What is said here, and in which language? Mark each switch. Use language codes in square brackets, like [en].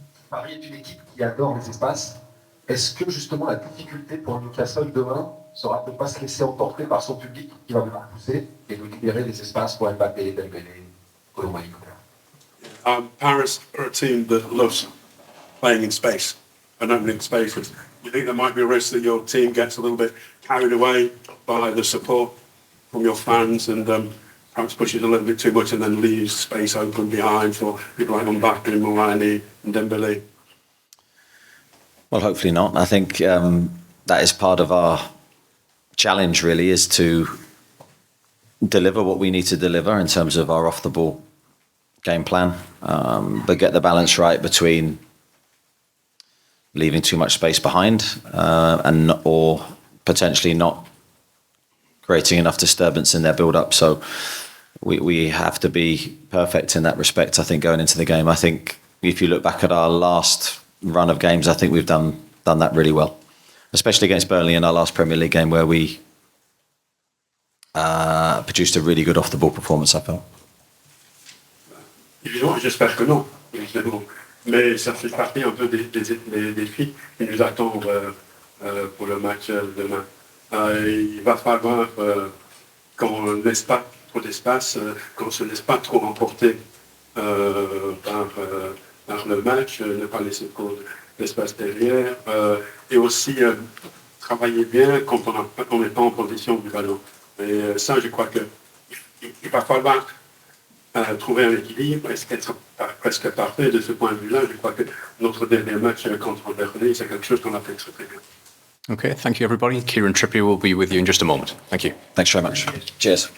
[fr] Paris est une équipe qui adore les espaces. Est-ce que justement la difficulté pour Newcastle demain sera de ne pas se laisser emporter par son public qui va beaucoup pousser et de libérer les espaces pour Mbappé, Dembélé, Tonali? [en] Paris are a team that loves playing in space and opening spaces. You think there might be a risk that your team gets a little bit carried away by the support from your fans and perhaps pushes a little bit too much and then leaves space open behind for people like Mbappe, Tonali and Dembélé? Well, hopefully not. I think that is part of our challenge really, is to deliver what we need to deliver in terms of our off-the-ball game plan, but get the balance right between leaving too much space behind or potentially not creating enough disturbance in their build-up. So we have to be perfect in that respect, I think, going into the game. I think if you look back at our last run of games, I think we've done that really well, especially against Burnley in our last Premier League game where we produced a really good off-the-ball performance, I felt. [fr] Évidemment, j'espère que non, évidemment. Mais ça fait partie un peu des défis qui nous attendent pour le match demain. Il va falloir qu'on ne laisse pas trop d'espace, qu'on ne se laisse pas trop emporter par le match, ne pas laisser trop d'espace derrière, et aussi travailler bien quand on n'est pas en position du ballon. Et ça, je crois qu'il va falloir trouver un équilibre, être presque parfait de ce point de vue-là. Je crois que notre dernier match contre Burnley, c'est quelque chose qu'on a fait très très bien. [en] Okay, thank you everybody. Kieran Trippier will be with you in just a moment. Thank you. Thanks very much. Cheers.